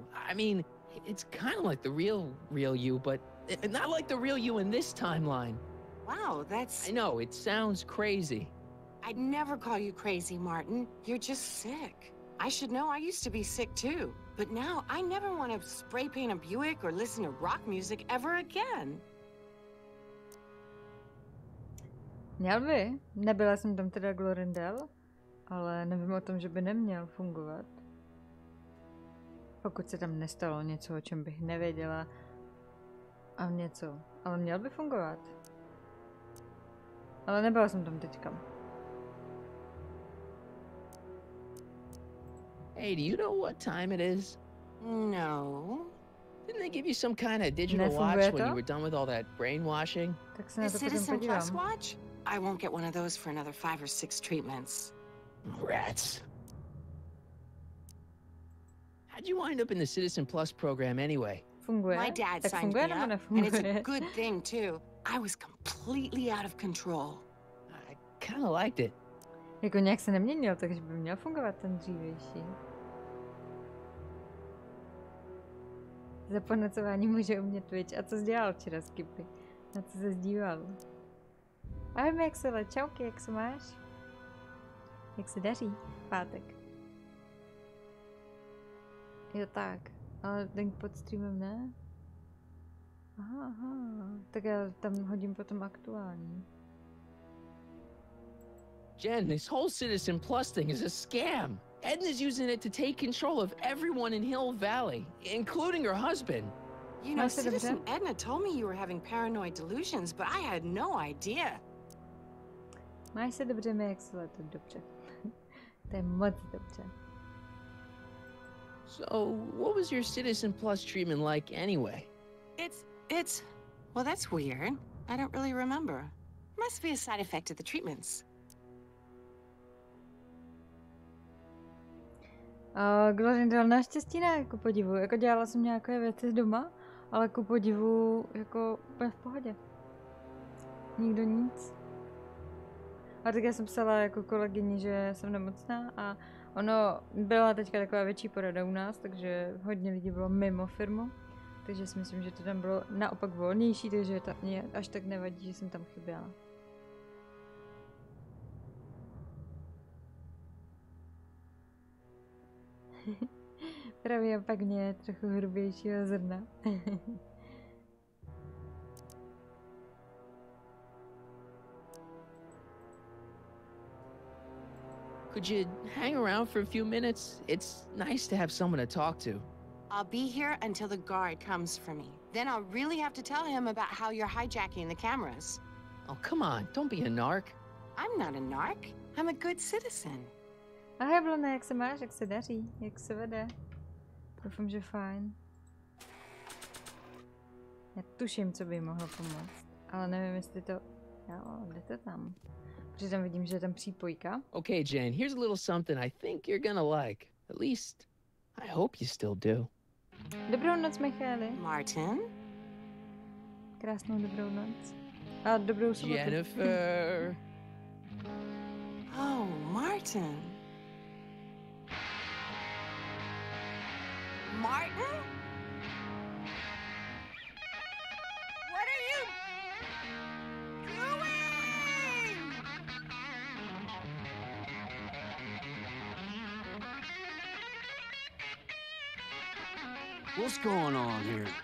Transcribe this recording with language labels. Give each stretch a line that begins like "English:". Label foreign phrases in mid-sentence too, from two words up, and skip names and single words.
English: I mean, it's kind of like the real you, but not like the real you in this timeline. Wow, that's... I know, it sounds crazy. I'd never call you crazy, Martin. You're just sick. I should know, I used to be sick too. But now, I never want to spray paint a Buick or listen to rock music ever again.
Czech: Měl by. Nebyla jsem tam teda Glorindel, ale nevím o tom, že by neměl fungovat. Pokud se tam nestalo něco, o čem bych nevěděla. A něco. Ale měl by fungovat. Ale nebyla jsem tam teďka.
English: Hey, do you know what time it is? No. Didn't they give you some kind of digital watch when you were done with all that brainwashing? The Citizen Plus watch? I won't get one of those for another 5 or 6 treatments. Rats. How'd you wind up in the Citizen Plus program anyway?
Czech: Funguje.
English: My dad signed me up, and it's a good thing too. I was completely out of control. I kind of liked it.
Czech: Jako nějak se neměnil, takže by měl fungovat ten dřívější. Za ponocování může umět Twitch. A co jsi dělal včera, Skippy? Na co se zdíval? Ahoj, Maxele, čauky, jak se máš? Jak se daří? Pátek. Jo tak, ale link pod streamem ne? Aha, tak já tam hodím potom aktuální.
English: Jen, this whole Citizen Plus thing is a scam. Edna's using it to take control of everyone in Hill Valley, including her husband. You know, Citizen Edna told me you were having paranoid delusions, but I had no idea.
Czech: Máš se dobře, Maxele, to dobře. To je moc dobře.
English: So, what was your Citizen Plus treatment like anyway? It's... Well, that's weird. I don't really remember. Must be a side effect of the treatments.
Czech: Glorindel naštěstí ne, ku podivu. Jako dělala jsem nějaké věci doma, ale ku podivu jako úplně v pohodě. Nikdo nic. A tak já jsem psala jako kolegyni, že jsem nemocná a ono byla teďka taková větší porada u nás, takže hodně lidí bylo mimo firmu. Takže si myslím, že to tam bylo naopak volnější, takže mě až tak nevadí, že jsem tam chyběla. Právě pak mě trochu hrubějšího zrna.
English: Could you hang around for a few minutes? It's nice to have someone to talk to. I'll be here until the guard comes for me. Then I'll really have to tell him about how you're hijacking the cameras. Oh, come on, don't be a narc. I'm not a narc. I'm a good citizen.
Czech: Ahoj, Blone, jak se máš? Jak se daří? Jak se vede? Doufám, že fajn. Já tuším, co by mohlo pomoct. Ale nevím, jestli to... Jo, jde to tam. Protože tam vidím, že je tam přípojka.
English: Okay, Jane, here's a little something I think you're gonna like. At least, I hope you still do.
Czech: Dobrou noc, Michaeli. Martin? Krásnou dobrou noc. A dobrou sobotu.
English: Jennifer. Oh, Martin. Martin? What are you doing? What's going on here?